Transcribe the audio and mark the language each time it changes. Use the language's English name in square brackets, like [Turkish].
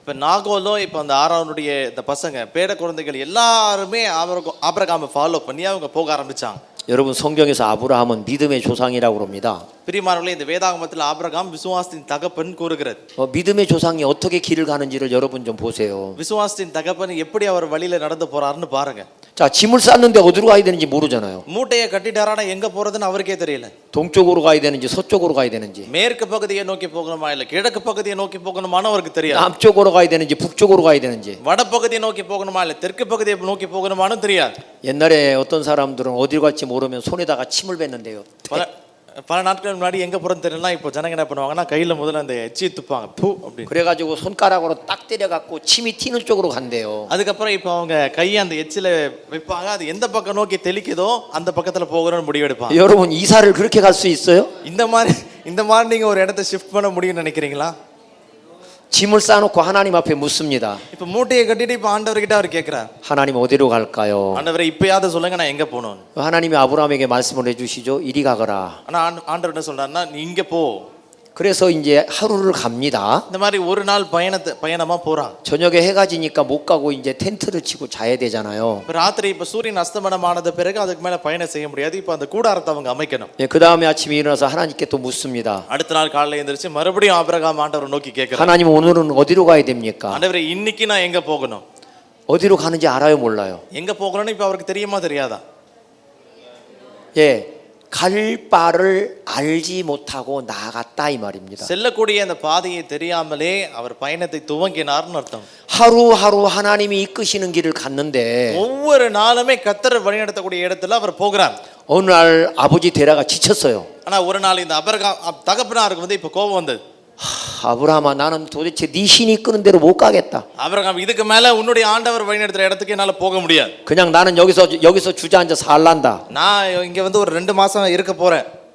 [Tamil] இப்ப நாகோலும் இப்ப அந்த ஆரோனுடைய இந்த பசங்க பேர குழந்தைகள் எல்லாருமே ஆபிரகாமை ஃபாலோ பண்ணி அவங்க போக ஆரம்பிச்சாங்க. [Korean] 여러분 성경에서 아브라함은 믿음의 조상이라고 그럽니다. [Tamil] பிரியமானவர்களே இந்த வேதாகமத்தில் ஆபிரகாம் விசுவாசத்தின் தகப்பன் கூறுகிறது. [Korean] 믿음의 조상이 어떻게 길을 가는지를 여러분 좀 보세요. [Tamil] விசுவாசத்தின் தகப்பன் எப்படி அவர் வழியில நடந்து போறாருன்னு பாருங்க. [Korean] 자 짐을 쌌는데 어디로 가야 되는지 모르잖아요. [Tamil] மூட்டையை கட்டிட்டாரானா எங்க போறதுன்னு அவருக்கே தெரியல. [Korean] 동쪽으로 가야 되는지 서쪽으로 가야 되는지 [Tamil] மேற்கு பகுதியை நோக்கி போகணுமா இல்ல கிழக்கு பகுதியை நோக்கி போகணுமான்னு அவருக்கு தெரியாது. [Korean] 남쪽으로 가야 되는지 북쪽으로 가야 되는지 [Tamil] வட பகுதியை நோக்கி போகணுமா இல்ல தெற்கு பகுதியை நோக்கி போகணுமான்னு தெரியாது. [Korean] 옛날에 어떤 사람들은 어디로 갈지 모르면 손에다가 침을 뱉는데요. [Tamil] பல நாட்கள் முன்னாடி எங்க போறதுன்னு தெரியல. இப்போ ஜனங்க என்ன பண்ணுவாங்கன்னா கையில முதல்ல அந்த எச்சி துப்பாங்க. பூ அப்படி. [Korean] 그래가지고 손가락으로 딱 때려갖고 침이 튀는 쪽으로 간대요. [Tamil] அதுக்கப்புறம் இப்போ அவங்க கையை அந்த எச்சில வைப்பாங்க. அது எந்த பக்கம் நோக்கி தெளிக்குதோ அந்த பக்கத்துல போகணும்னு முடிவெடுப்பாங்க. [Korean] 여러분 이사를 그렇게 갈 수 있어요? [Tamil] இந்த மாதிரி நீங்க ஒரு இடத்தை ஷிஃப்ட் பண்ண முடியும்னு நினைக்கிறீங்களா? [Korean] 짐을 싸놓고 하나님 앞에 묻습니다. [Tamil] இப்போ மூட்டையை கட்டிட்டு இப்போ ஆண்டவர்கிட்ட அவர் கேட்கிறார். [Korean] 하나님 어디로 갈까요? [Tamil] ஆண்டவரே இப்பயாவது சொல்லுங்க நான் எங்க போகணும். [Korean] 하나님이 아브라함에게 말씀을 해주시죠. 이리 가거라. [Tamil] ஆனா ஆண்டவர் என்ன சொல்றாருன்னா நீ இங்க போ. [Korean] 그래서 이제 하루를 갑니다. [Tamil] இந்த மாதிரி ஒரு நாள் பயணமா போறாங்க. [Korean] 저녁에 해가 지니까 못 가고 이제 텐트를 치고 자야 되잖아요. [Tamil] ராத்திரி இப்ப சூரியன் அஸ்தமனம் ஆனது பிறகு அதுக்கு மேல பயணம் செய்ய முடியாது. இப்ப அந்த கூடாரத்தை அவங்க அமைக்கணும். [Korean] 예, 그 다음에 아침에 일어나서 하나님께 또 묻습니다. [Tamil] அடுத்த நாள் காலையில எந்திரிச்சு மறுபடியும் ஆபிரகாம் ஆண்டவரை நோக்கி கேட்கிறார். [Korean] 하나님 오늘은 어디로 가야 됩니까? [Tamil] ஆண்டவரே இன்னைக்கு நான் எங்க போகணும்? [Korean] 어디로 가는지 알아요 몰라요? [Tamil] எங்க போகணும்னு இப்ப அவருக்கு தெரியுமா தெரியாதா? [Korean] 예, 갈 바를 알지 못하고 나갔다 이 말입니다. [Tamil] செல்லக்கூடிய அந்த பாதையை தெரியாமலே அவர் பயணத்தை துவங்கினார்னு அர்த்தம். [Korean] 하루하루 하나님이 이끄시는 길을 갔는데 [Tamil] ஒவ்வொரு நாளுமே கர்த்தர் வழிநடத்தக்கூடிய இடத்துல அவர் போகிறார். [Korean] 어느 날 아버지 데라가 지쳤어요. [Tamil] ஆனா ஒரு நாள் இந்த தகப்பனாருக்கு வந்து இப்ப கோபம் வந்தது. [Korean] 아브라함아, 나는 도대체 네 신이 이끄는 대로 못 가겠다. [Tamil] ஆபிரகாம், இதுக்கு மேல உன்னுடைய ஆண்டவர் வழிநடத்துற இடத்துக்கு என்னால போக முடியாது. [Korean] 그냥 나는 여기서 주저앉아 살란다. [Tamil] நான் இங்க வந்து ஒரு 2 மாசம் இருக்க போறேன்.